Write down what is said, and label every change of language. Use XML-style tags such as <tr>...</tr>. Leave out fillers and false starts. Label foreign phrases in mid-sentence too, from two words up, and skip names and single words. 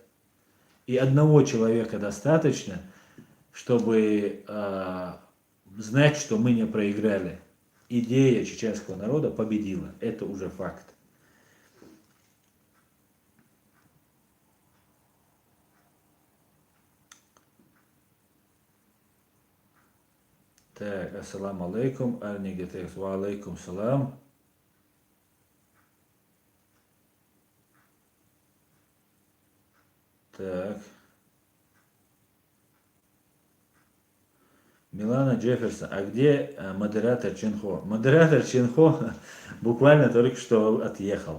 <ru>И одного человека достаточно, чтобы знать, что мы не проиграли. Идея чеченского народа победила. Это уже факт. Так,</ru> <ar>السلام عليكم، арнигетекс، وعليكم السلام.</ar> <ru>Так. Милана Джефферсон, а где модератор Ченхо? Модератор Ченхо буквально только что отъехал.</ru>